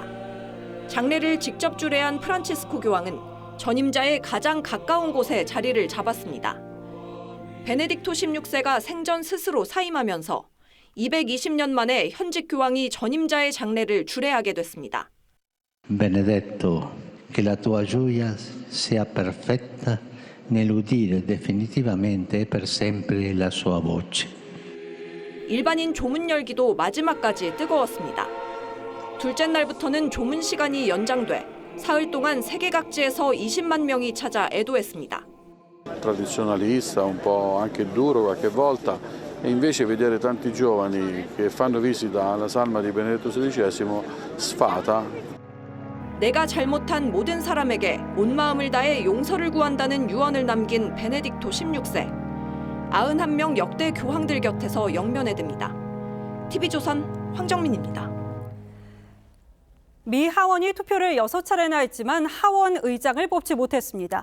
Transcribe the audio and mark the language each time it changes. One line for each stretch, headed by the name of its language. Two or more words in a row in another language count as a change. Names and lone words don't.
Korean: 장례를 직접 주례한 프란치스코 교황은 전임자의 가장 가까운 곳에 자리를 잡았습니다. 베네딕토 16세가 생전 스스로 사임하면서 220년 만에 현직 교황이 전임자의 장례를 주례하게 됐습니다.
Italian: Benedetto, che la tua gioia sia perfetta nell'udire definitivamente e per sempre la sua voce.
Korean: 일반인 조문 열기도 마지막까지 뜨거웠습니다. 둘째 날부터는 조문 시간이 연장돼 사흘 동안 세계 각지에서 20만 명이 찾아 애도했습니다.
Italian: Tradizionalista, un po' anche duro qualche volta, e invece vedere tanti giovani che fanno visita alla salma di Benedetto XVI sfata.
Korean: 내가 잘못한 모든 사람에게 온 마음을 다해 용서를 구한다는 유언을 남긴 베네딕토 16세. 91명 역대 교황들 곁에서 영면에 듭니다. TV조선 황정민입니다. 미 하원이 투표를 6차례나 했지만 하원 의장을 뽑지 못했습니다.